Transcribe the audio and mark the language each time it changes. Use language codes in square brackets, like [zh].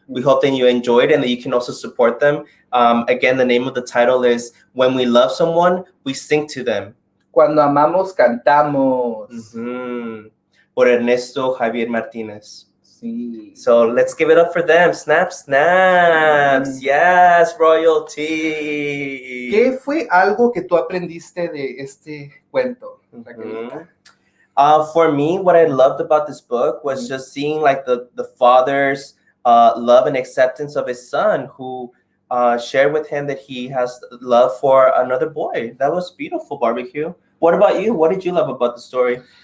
[en] We hope that you enjoyed and that you can also support them. Again, the name of the title is When We Love Someone, We Sing to Them. [es] Cuando amamos, cantamos. Mm-hmm. Por Ernesto Javier Martinez. Sí. [en] So let's give it up for them. Snap, snaps. Yes, royalty. [es] ¿Qué fue algo que tú aprendiste de este cuento, Raquelita? [en] For me, what I loved about this book was just seeing like the father's love and acceptance of his son, who shared with him that he has love for another boy. That was beautiful, Barbie Q. What about you? What did you love about the story?